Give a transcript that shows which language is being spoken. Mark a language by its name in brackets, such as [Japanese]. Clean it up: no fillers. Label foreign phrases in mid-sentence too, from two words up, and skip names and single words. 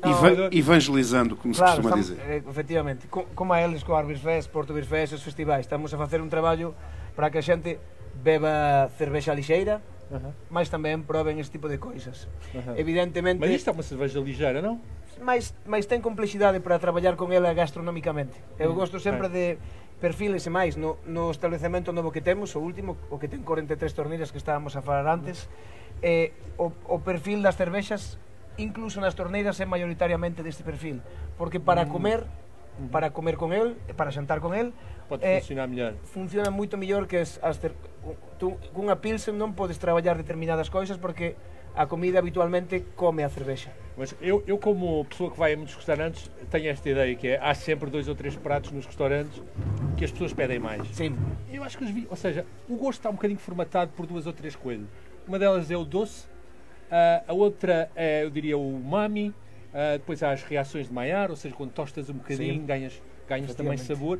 [Portuguese] evangelizando, como se costuma dizer. Efectivamente, como a eles, com a Beerfest, Porto Beerfest, os festivais, estamos a fazer um trabalho para que a gente beba cerveja lixeira, mas também provem este tipo de coisas. Evidentemente. Mas isto é uma cerveja ligeira, não? Mas tem complexidade para [Galician] traballar con ela gastronomicamente. Eu gosto sempre de perfiles e máis no establecemento novo que temos, o último, o que ten 43 torneiras que estábamos a falar antes, o perfil das cervexas, incluso nas torneiras, é maioritariamente deste perfil, porque para comer con el, para xantar con el, pode funcionar mellor. Funciona moito mellor que cunha pilsen non podes traballar determinadas coisas, porque a comida habitualmente come a cerveja. [Portuguese] Mas eu como pessoa que vai a muitos restaurantes, tenho esta ideia, que é, há sempre 2 ou 3 pratos nos restaurantes que as pessoas pedem mais. Sim. Eu acho que ou seja, o gosto está um bocadinho formatado por 2 ou 3 coisas. Uma delas é o doce, a outra é, eu diria, o umami, depois há as reações de Maillard, ou seja, quando tostas um bocadinho, ganhas também sabor.